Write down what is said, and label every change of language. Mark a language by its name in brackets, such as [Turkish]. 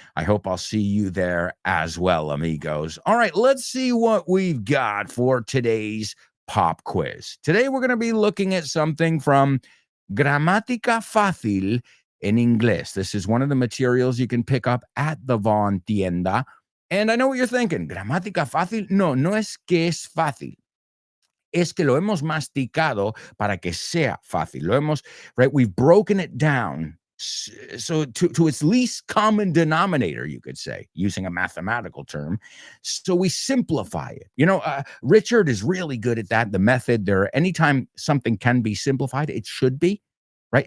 [English] I hope I'll see you there as well, amigos. All right, let's see what we've got for today's pop quiz. Today we're going to be looking at something from Gramática Fácil en Inglés. This is one of the materials you can pick up at the Von Tienda. And I know what you're thinking. [Spanish] ¿Gramática fácil? No, no es que es fácil. Es que lo hemos masticado para que sea fácil. Lo hemos, right? [English] We've broken it down so to its least common denominator, you could say, using a mathematical term. So we simplify it. You know, Richard is really good at that. The method there, anytime something can be simplified, it should be, right?